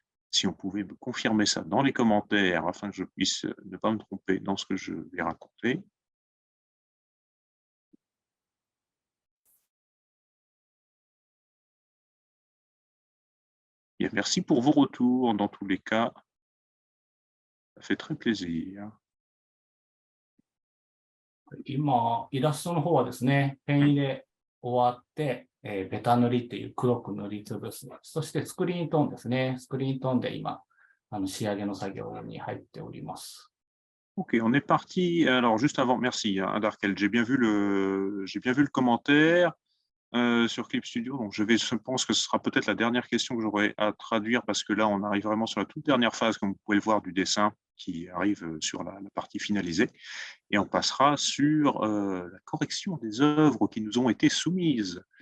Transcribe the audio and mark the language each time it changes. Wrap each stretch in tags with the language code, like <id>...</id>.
<fr>Si on pouvait me confirmer ça dans les commentaires afin que je puisse ne pas me tromper dans ce que je vais raconter. Bien, merci pour vos retours. Dans tous les cas, ça fait très plaisir.</fr> <ja>今、イラストの方はですね、ペン入れ終わって、ベタ塗りっていう黒く塗りつぶす。そしてスクリーントーンですね。スクリーントーンで今、仕上げの作業に入っております。</ja> <fr>Ok, on est parti. Alors, juste avant, merci, hein, Darkel. J'ai bien vu le commentaire sur Clip Studio. Donc, je pense que ce sera peut-être la dernière question que j'aurai à traduire parce que là, on arrive vraiment sur la toute dernière phase, comme vous pouvez le voir, du dessin qui arrive sur la partie finalisée. Et on passera sur la correction des œuvres qui nous ont été soumises.</fr>